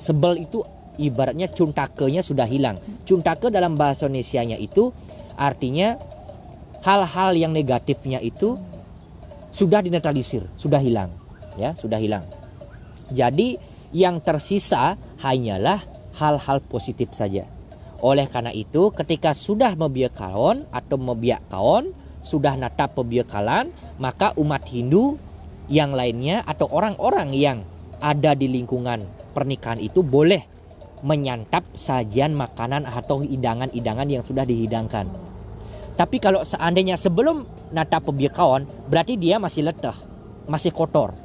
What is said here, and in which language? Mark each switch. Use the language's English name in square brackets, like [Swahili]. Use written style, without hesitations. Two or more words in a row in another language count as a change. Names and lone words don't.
[Indonesian] Sebel itu ibaratnya cuntakenya sudah hilang. Cuntake dalam bahasa Indonesianya itu artinya hal-hal yang negatifnya itu sudah dinetralisir, sudah hilang, ya, sudah hilang. Jadi yang tersisa hanyalah hal-hal positif saja. Oleh karena itu, ketika sudah mebiak kaon atau mebiak kaon, sudah [Balinese] natap pebiakalan, [Indonesian] maka umat Hindu yang lainnya atau orang-orang yang ada di lingkungan pernikahan itu boleh menyantap sajian makanan atau hidangan-hidangan yang sudah dihidangkan. Tapi kalau seandainya sebelum [Balinese] natap pebiak kaon, [Indonesian] berarti dia masih letah, masih kotor.